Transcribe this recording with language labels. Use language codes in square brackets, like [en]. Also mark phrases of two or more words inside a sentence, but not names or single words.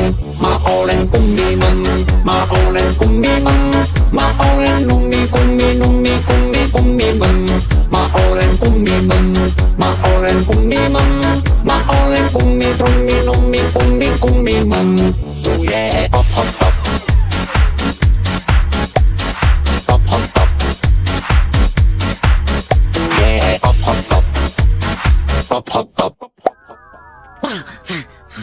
[et] Ma olen kummimamma, ma olen kummimamma, ma olen kummimamma. Ma olen kummimamma, ma olen kummimamma, ma olen kummimamma. [en] Oh yeah. Pop hop pop. Pop hop pop. Oh yeah. Pop hop pop. Pop hop pop.